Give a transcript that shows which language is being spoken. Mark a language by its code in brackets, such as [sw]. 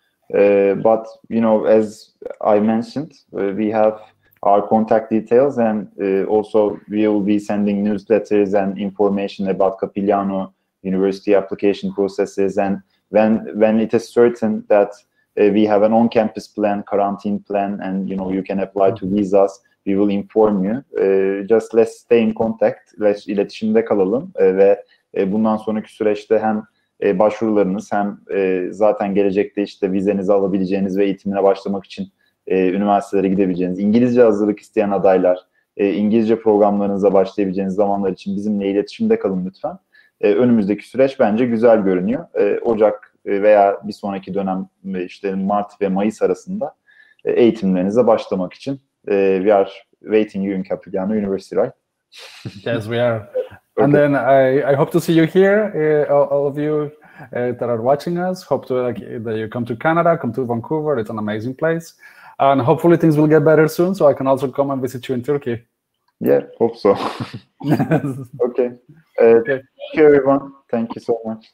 [en] But you know, as I mentioned, we have our contact details, and also we will be sending newsletters and information about Capilano University application processes. And when it is certain that we have an on-campus plan, quarantine plan, and you know you can apply to visas, we will inform you. Just let's stay in contact. [tr] Let's iletişimde kalalım ve bundan sonraki süreçte hem başvurularınız hem zaten gelecekte işte vizenizi alabileceğiniz ve eğitimine başlamak için üniversitelere gidebileceğiniz, İngilizce hazırlık isteyen adaylar, İngilizce programlarınıza başlayabileceğiniz zamanlar için bizimle iletişimde kalın lütfen. Önümüzdeki süreç bence güzel görünüyor. Ocak veya bir sonraki dönem işte Mart ve Mayıs arasında eğitimlerinize başlamak için [en] we are waiting you in Capilano University, right? Yes, we are. Okay. And then I hope to see you here, all of you that are watching us. Hope that you come to Canada, come to Vancouver. It's an amazing place. And hopefully things will get better soon, so I can also come and visit you in Turkey. Yeah, hope so. Okay. Thank you, everyone. Thank you so much.